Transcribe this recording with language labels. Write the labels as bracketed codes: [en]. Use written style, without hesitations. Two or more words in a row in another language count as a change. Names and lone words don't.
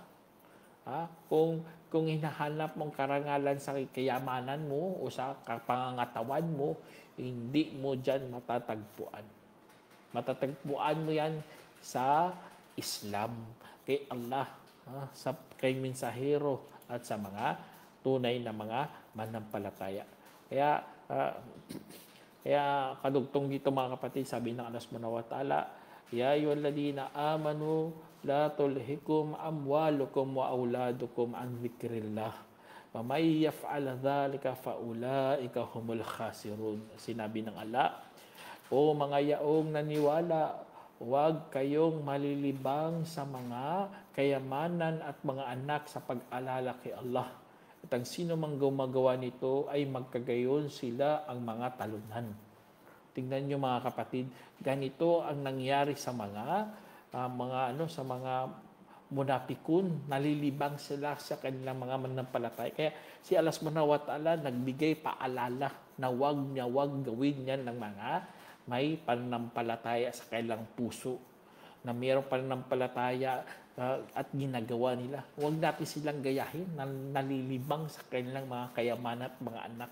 [tl] Kung hinahanap mong karangalan sa kayamanan mo o sa pangangatawan mo, hindi mo dyan matatagpuan. Matatagpuan mo yan sa Islam, kay Allah, kay mensahero at sa mga tunay na mga manampalataya. Kaya kadugtong dito mga kapatid, sabi ng [ar] الله سبحانه وتعالى, يا أيها الذين آمنوا لا تلهكم أموالكم وأولادكم عن ذكر الله. ومن يفعل ذلك فأولئك هم الخاسرون. [tl] Sinabi ng Allah, o mga yaong naniwala, huwag kayong malilibang sa mga kayamanan at mga anak sa pag-alala kay Allah. At ang sino mang gumagawa nito ay magkagayon sila ang mga talunan. Tingnan niyo mga kapatid, ganito ang nangyari sa mga munapikun, nalilibang sila sa kanilang mga manampalataya. Kaya si [ar] الله سبحانه وتعالى [tl] nagbigay paalala na wag gawin yan ng mga may pananampalataya sa kanilang puso, na mayroong pananampalataya at ginagawa nila. Huwag natin silang gayahin na nalilibang sa kanilang mga kayamanan at mga anak.